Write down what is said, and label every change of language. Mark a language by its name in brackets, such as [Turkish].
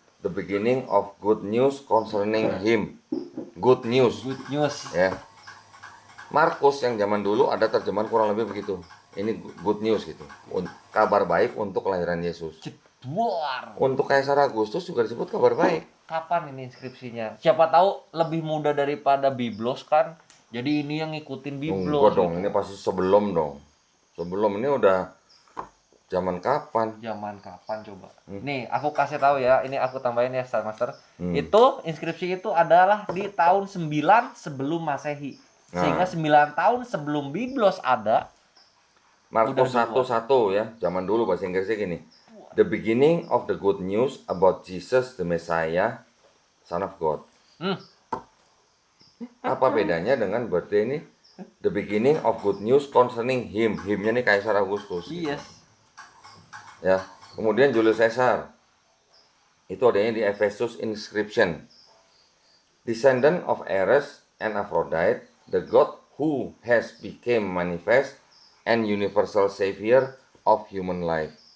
[English] the beginning of good news concerning him. Good news. Good news. [Indonesian] Ya. Markus yang zaman dulu ada terjemahan kurang lebih begitu. Ini good news gitu. Kabar baik untuk kelahiran Yesus. Jedwar. Untuk Kaisar Agustus juga disebut kabar baik. Kapan ini inskripsinya? Siapa tahu lebih muda daripada Biblos kan. Jadi ini yang ngikutin Biblos. Enggak dong, ini pasti sebelum dong. Sebelum ini udah zaman kapan? Zaman kapan coba? Nih, aku kasih tahu ya. Ini aku tambahin ya, Star Master. Itu inskripsi itu adalah di tahun 9 sebelum Masehi. Sehingga 9 tahun sebelum Biblos ada. Markus Udah 1:1 ya, zaman dulu bahasa Inggrisnya gini. [English] The beginning of the good news about Jesus the Messiah, Son of God. [Indonesian] Apa bedanya dengan birthday ini? [English] The beginning of good news concerning him. [Indonesian] Him-nya nih Kaisar Agustus. [English] Yes. [Indonesian] Ya. Kemudian Julius Caesar. Itu adanya di Ephesus inscription. [English] Descendant of Ares and Aphrodite, the god who has become manifest and universal savior of human life.